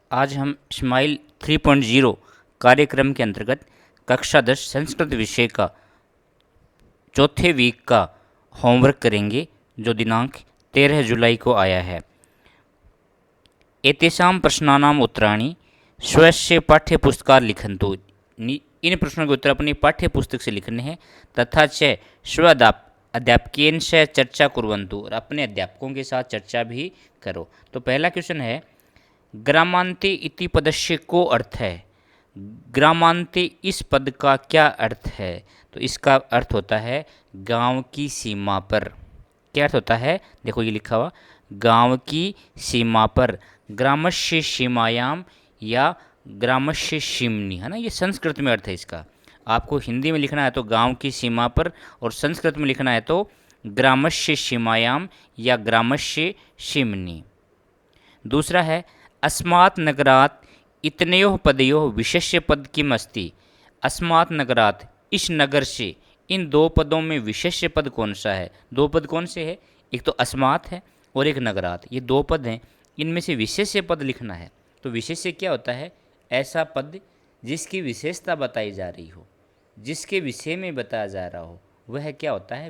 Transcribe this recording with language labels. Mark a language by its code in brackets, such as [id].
[hi] आज हम स्माइल 3.0 कार्यक्रम के अंतर्गत कक्षा 10 संस्कृत विषय का चौथे वीक का होमवर्क करेंगे, जो दिनांक 13 जुलाई को आया है। [sa] एतेषां प्रश्नानाम् उत्तराणि स्वस्य पाठ्यपुस्तकात् लिखन्तु। [hi] इन प्रश्नों के उत्तर अपनी पाठ्य पुस्तक से लिखने हैं [sa] तथा च अध्यापकेन से चर्चा कुर्वन्तु, [hi] और अपने अध्यापकों के साथ चर्चा भी करो। तो पहला क्वेश्चन है, [sa] ग्रामांते इति पदस्य को अर्थ है। [hi] ग्रामांते इस पद का क्या अर्थ है? तो इसका अर्थ होता है गांव की सीमा पर। क्या अर्थ होता है? देखो ये लिखा हुआ, गांव की सीमा पर। [sa] ग्रामस्य सीमायाम या ग्रामस्य सीमनी, [hi] है ना, ये संस्कृत में अर्थ है इसका। आपको हिंदी में लिखना है तो गांव की सीमा पर, और संस्कृत में लिखना है तो [sa] ग्रामस्य सीमायाम या ग्रामस्य सीमनी। दूसरा है, अस्मात् नगरात् इतनयोः पदयोः विशेष्य पद किम अस्ति। अस्मात् नगरात्, [hi] इस नगर से, इन दो पदों में विशेष्य पद कौन सा है? दो पद कौन से है? एक तो अस्मात् है और एक नगरात्। ये दो पद हैं, इनमें से विशेष्य पद लिखना है। तो विशेष्य क्या होता है? ऐसा पद जिसकी विशेषता बताई जा रही हो, जिसके विषय में बताया जा रहा हो, वह क्या होता है?